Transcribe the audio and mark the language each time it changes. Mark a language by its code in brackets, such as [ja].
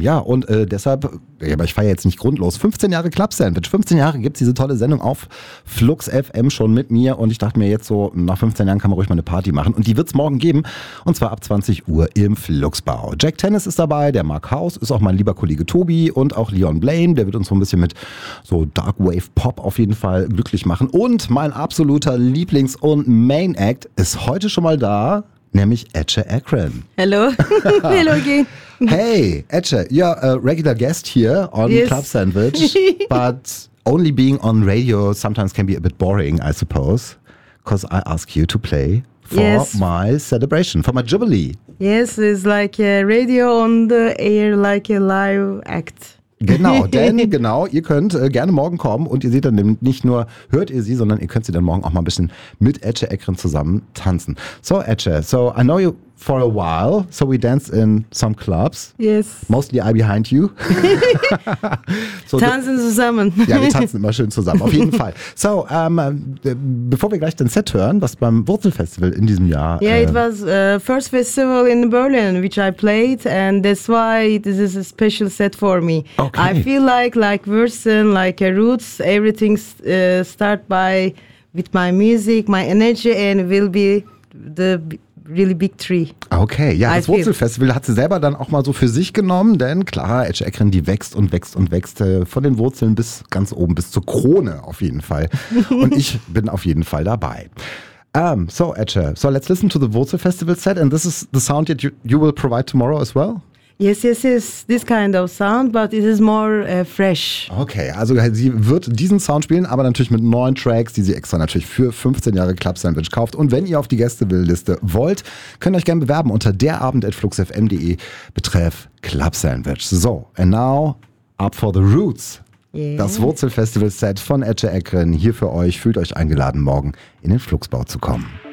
[de] Ja, und deshalb, ja, aber ich feiere jetzt nicht grundlos, 15 Jahre Club Sandwich, 15 Jahre gibt es diese tolle Sendung auf Flux FM schon mit mir und ich dachte mir jetzt so, nach 15 Jahren kann man ruhig mal eine Party machen und die wird es morgen geben und zwar ab 20 Uhr im Fluxbau. Jack Tennis ist dabei, der Mark Haus ist auch mein lieber Kollege Tobi und auch Leon Blaine, der wird uns so ein bisschen mit so Dark Wave Pop auf jeden Fall glücklich machen und mein absoluter Lieblings- und Main Act ist heute schon mal da, nämlich Etche Akren. [en] Hello. Hello, G. Hey, Etche, you're a regular guest here on yes. Club Sandwich, but only being on radio sometimes can be a bit boring, I suppose, because I ask you to play for yes. my celebration, for my jubilee. Yes, it's like a radio on the air, like a live act. [de] Genau, denn genau, ihr könnt gerne morgen kommen und ihr seht dann nicht nur, hört ihr sie, sondern ihr könnt sie dann morgen auch mal ein bisschen mit Etche Akren zusammen tanzen. [en] So Etche, so I know you for a while, so we danced in some clubs. Yes. Mostly I behind you. [de] So, tanzen zusammen. Ja, wir tanzen immer schön zusammen, auf jeden Fall. So, bevor wir gleich den Set hören, was beim Wurzelfestival in diesem Jahr... [en] Yeah, it was first festival in Berlin, which I played, and that's why this is a special set for me. Okay. I feel like Wurzeln, like a roots, everything start by with my music, my energy, and will be the... really big tree. [de] Okay, ja, das Wurzelfestival hat sie selber dann auch mal so für sich genommen, denn klar, Etche Akren, die wächst und wächst und wächst von den Wurzeln bis ganz oben, bis zur Krone auf jeden Fall. Und ich bin auf jeden Fall dabei. [en] So Etche, so let's listen to the Wurzelfestival set and this is the sound that you will provide tomorrow as well? Yes, yes, yes, this kind of sound, but it is more fresh. [de] Okay, also sie wird diesen Sound spielen, aber natürlich mit neuen Tracks, die sie extra natürlich für 15 Jahre Club Sandwich kauft. Und wenn ihr auf die Gästeliste wollt, könnt ihr euch gerne bewerben unter derabend@fluxfm.de betreff Club Sandwich. [en] So, and now, up for the roots. Yeah. [de] Das Wurzelfestival-Set von Etche Akren hier für euch. Fühlt euch eingeladen, morgen in den Fluxbau zu kommen.